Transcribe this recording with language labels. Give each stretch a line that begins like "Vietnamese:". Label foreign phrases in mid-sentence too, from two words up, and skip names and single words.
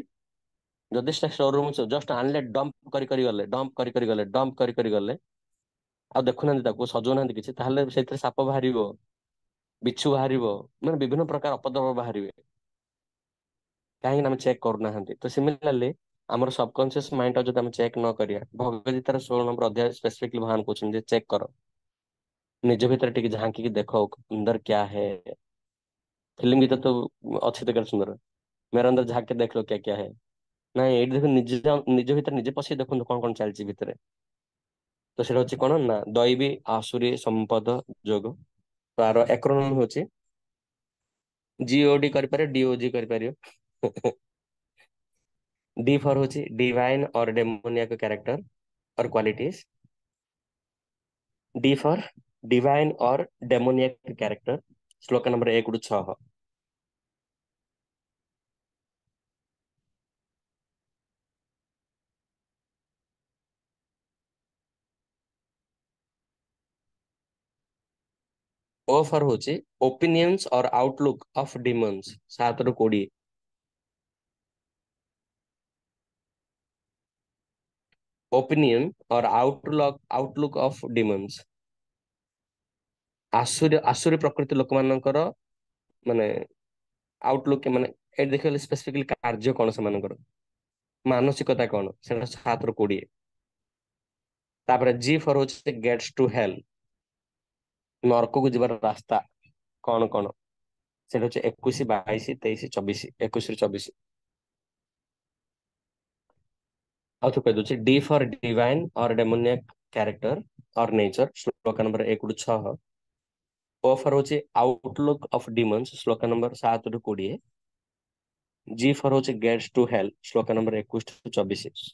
Odia: ଯଦି ସେ
English: store room just
Odia: ଆଣିଲେ ଡମ୍ପ କରି ଗଲେ ଆଉ ଦେଖୁନାହାନ୍ତି, ତାକୁ ସଜଉନାହାନ୍ତି କିଛି, ତାହେଲେ ସେଥିରେ ସାପ ବାହାରିବ, ବିଛୁ ବାହାରିବ, ମାନେ ବିଭିନ୍ନ ପ୍ରକାର ଅପଦ୍ରବ ବାହାରିବେ। କାହିଁକି ନା ଆମେ ଚେକ୍ କରୁନାହାନ୍ତି। ତ ସିମିଲାରଲି ଆମର
English: subconscious mind
Odia: ଯଦି ଆମେ ଚେକ୍ ନ କରିବା, ଭଗବତ ଗୀତାର 16 ନମ୍ବର ଅଧ୍ୟାୟ ସ୍ପେସିଫିକଲି ଭଗବାନ କହୁଛନ୍ତି ଯେ ଚେକ୍ କର, ନିଜ ଭିତରେ ଟିକେ ଝାଙ୍କିକି ଦେଖ
Hindi: अंदर क्या है।
Odia: ଫିଲ୍ମ ଗୀତ ତ ଅଛି ତ କେତେ ସୁନ୍ଦର,
Hindi: मेरे अंदर झांक के देख लो क्या क्या है।
Odia: ନାଇଁ ଏଇଠି ଦେଖ, ନିଜ ଭିତରେ ନିଜେ ପଶି ଦେଖନ୍ତୁ କଣ କଣ ଚାଲିଛି ଭିତରେ। ତ ସେଇଟା ହଉଛି କଣ ନା ଦୈବୀ ଆସୁରୀ ସମ୍ପଦ ଯୋଗ। ତ ଆର ଏକ୍ରୋନିମ ହଉଛି GOD କରିପାରିବ, DOG କରିପାରିବ।
English: D for ହଉଛି divine और demonic character और qualities। D for divine और demonic character,
Hindi: श्लोक नंबर
English: 1-6। O for हଉଛି opinions और outlook of demons, 7-20। opinion और outlook of demons,
Hindi: आसुरी प्रकृति
Odia: ଲୋକମାନଙ୍କର ମାନେ ଆଉଟଲୁକ୍, ମାନେ ଏଠି ଦେଖିଲେ ସ୍ପେସିଫିକାଲି କାର୍ଯ୍ୟ କଣ ସେମାନଙ୍କର, ମାନସିକତା କଣ, ସେଟା 7-20। ତାପରେ
English: G for
Odia: ହଉଛି
English: gates to hell,
Odia: ନରକକୁ ଯିବାର ରାସ୍ତା କଣ କଣ, ସେଟା ହଉଛି 21, 22, 23, 24, 21-24। ଆଉ ଥରେ କହିଦଉଛି
English: D for divine और demonic character और nature,
Odia: ଶ୍ଲୋକ ନମ୍ବର 1-6।
English: O for
Odia: ହଉଛି
English: outlook of demons,
Odia: ଶ୍ଲୋକ ନମ୍ବର 7-20।
English: G for
Odia: ହଉଛି
English: gates to hell,
Odia: ଶ୍ଲୋକ ନମ୍ବର 21-24।